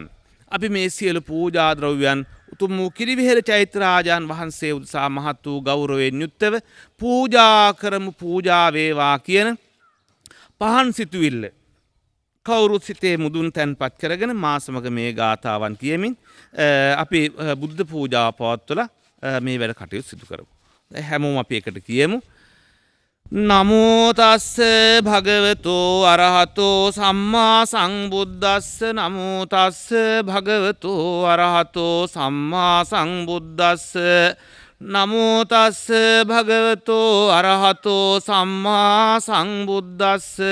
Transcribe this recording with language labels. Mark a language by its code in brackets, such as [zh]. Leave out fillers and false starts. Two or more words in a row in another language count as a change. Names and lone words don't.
[si] අපි මේ සියලු පූජා ද්‍රව්‍යයන් උතුම් වූ කිරිවෙහෙර චෛත්‍යරාජන් වහන්සේ උදෙසා මහත් වූ ගෞරවයෙන් යුක්තව පූජා කරමු පූජා වේවා කියන පහන් සිතුවිල්ල කවුරුත් සිතේ මුදුන් තැන්පත් කරගෙන මා සමග මේ ගාථාවන් කියමින් අපි බුද්ධ පූජාව පවත්වලා මේ වැඩ කටයුතු සිදු කරමු. හැමෝම අපි එකට කියමු. [pi] නමෝ තස්ස භගවතෝ අරහතෝ සම්මා සම්බුද්දස්ස නමෝ තස්ස භගවතෝ අරහතෝ සම්මා සම්බුද්දස්ස නමෝ තස්ස භගවතෝ අරහතෝ සම්මා සම්බුද්දස්ස